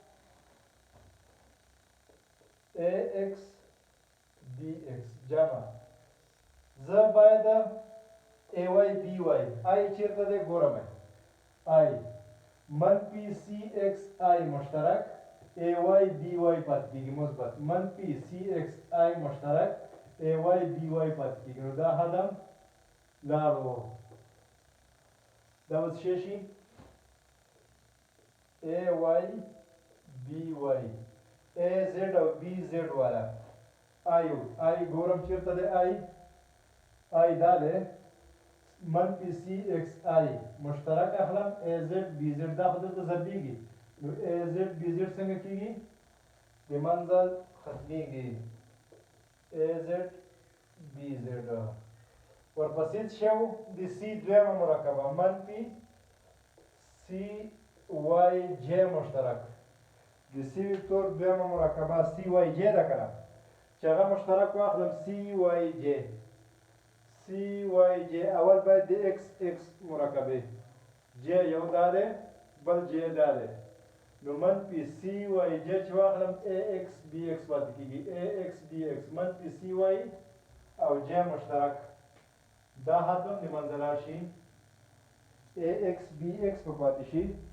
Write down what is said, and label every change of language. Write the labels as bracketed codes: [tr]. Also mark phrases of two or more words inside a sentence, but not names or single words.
[ps] ای ایکس بی ایکس جمع زه باید ای وای بی وای آی چیرته دی ګورم آی منفي سی ایکس آی مشترک ای وای بی وای پاتې کېږي مثبت منفي سی ایکس آی مشترک ای وای بی وای پاتې کېږي نو دا حد هم لاړو دا به څه شي ای وای بی وای ای زد او بی زد والا آی ګورم چېرته دی آی دا دی منفي سی ایکس آی مشترک اخلم ای زد بی زد دا خو دلته ضربېږي نو ای زد بی زد څنګه کېږي د منځه ختمېږي ای زد بی زد ورپسې څه و د سی دویمه مرکبه منفي سی وای جې مشترک د سی وکتور دویمه مرکبه سی وای جې ده که نه چې هغه مشترک واخلم سی وای جې سی وای جې اول باید د ایکس ایکس مرکبې جې یو دا دی بل جې دا دی نو منفي سی وای جې چې واخلم ای ایکس بی ایکس پاتې کېږي ای ایکس بی ایکس منفي سی وای او جې مشترک دا حد هم د منځه لاړ شي ای ایکس بی ایکس به پاتې شي